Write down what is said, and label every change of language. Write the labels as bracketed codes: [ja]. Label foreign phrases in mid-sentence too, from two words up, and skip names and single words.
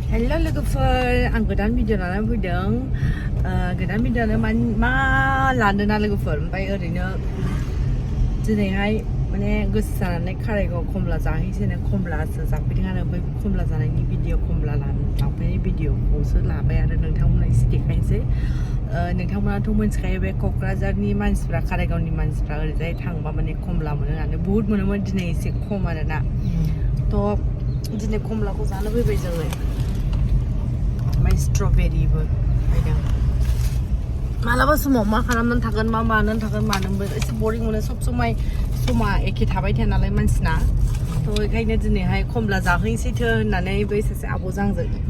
[brx] Hello logofer, ang godan video na lang pudeng. Godan video na ma lando na logofer. Bay oरैनो दिनैहाय माने गोसो जानानै खारायगाव खमला जाहैसैनो खमलासो जाफैदों आरो बै खमला जानायनि भिडिअ खमला लांफैनाय भिडिअखौसो लाबाय आरो नोंथांमोननो एसे देखायनोसै नोंथांमोनाथ' मिन्थिखायो बे क'क्राझारनि मानसिफ्रा खारायगावनि मानसिफ्रा ओरैजाय थांबा माने खमला मोनो होननानै बुहुत मोनोमोन दिनै एसे खम आरोना थ' दिनै खमलाखौ जानो फैबाय जोङो ओमफ्राय स्ट्रबेरिबो फैदों मालाबा समाव मा खालामनानै थागोन मा मानानै थागोन मानोबो एसे बरिं मोनो सब समाय समा एखे थाबाय थाया नालाय मानसिना थ' बेखायनो दिनैहाय खमला जाहैसैथो होननानै बै सासे आब'जों आंजों